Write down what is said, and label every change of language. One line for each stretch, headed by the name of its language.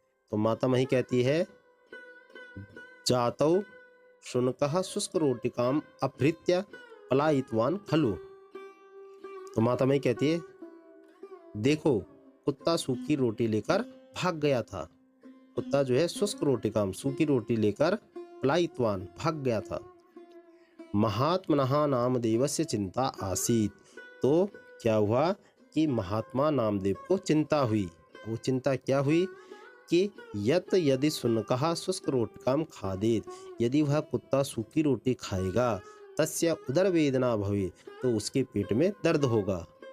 Hindi: तो माता मही कहती है,
Sanskrit: जातौ शुनकः शुष्क रोटिकाम अपहृत्य पलायितवान खलु।
Hindi: तो माता मही कहती है, देखो कुत्ता सूखी रोटी लेकर भाग गया था, कुत्ता जो है
Sanskrit: शुष्क रोटिकाम,
Hindi: सूखी रोटी लेकर पलायितवान भाग गया था।
Sanskrit: महात्मनः नामदेवस्य चिंता आसीत।
Hindi: तो क्या हुआ कि महात्मा नामदेव को चिंता हुई। वो चिंता क्या हुई कि
Sanskrit: यत यदि शुनकः शुष्क रोटिकाम खादेत,
Hindi: यदि वह कुत्ता सूखी रोटी खाएगा,
Sanskrit: तस्य उदर वेदना भवे,
Hindi: तो उसके पेट में दर्द होगा।